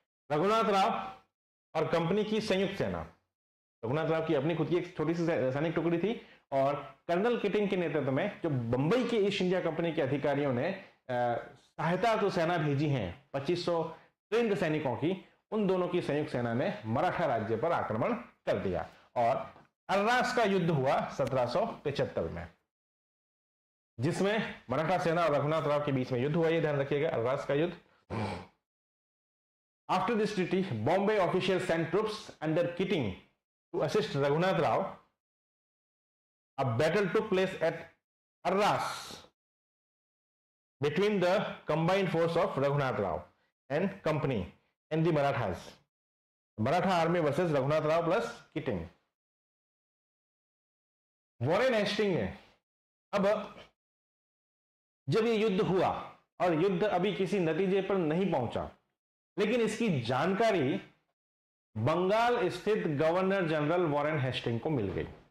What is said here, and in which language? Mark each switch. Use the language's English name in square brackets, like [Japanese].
[Hindi] रघुनाथ राव और कंपनी की संयुक्त सेना, रघुनाथ राव की अपनी खुद की एक छोटी सी सैनिक टुकड़ी थी, और कर्नल किटिंग के नेतृत्व में जो बंबई के ईस्ट इंडिया कंपनी के अधिकारियों ने सहायता तो सेना भेजी हैं 2500 ट्रेंड सैनिकों की, उन दोनों की संयुक्त सेना ने मराठा राज्य पर आक्रमण कर दिया और अर्रास का युद्ध हुआ 1775 में, जिसमें मराठा सेना और रघुनाथ राव के बीच में युद्ध हुआ। ये ध्यान रखिएगा, अर्रास का युद्ध। [English] After this treaty, Bombay officials sent troops under Keating to assist Raghunath Rao. A battle took place at Arras between the combined force of Raghunath Rao and company and the Marathas. Maratha army versus Raghunath Rao plus Keating. [Hindi] Warren Hasting ने, अब जब ये युद्ध हुआ और युद्ध अभी किसी नतीजे पर नहीं पहुंचा, लेकिन इसकी जानकारी बंगाल स्थित गवर्नर जनरल वॉरेन हेस्टिंग को मिल गई।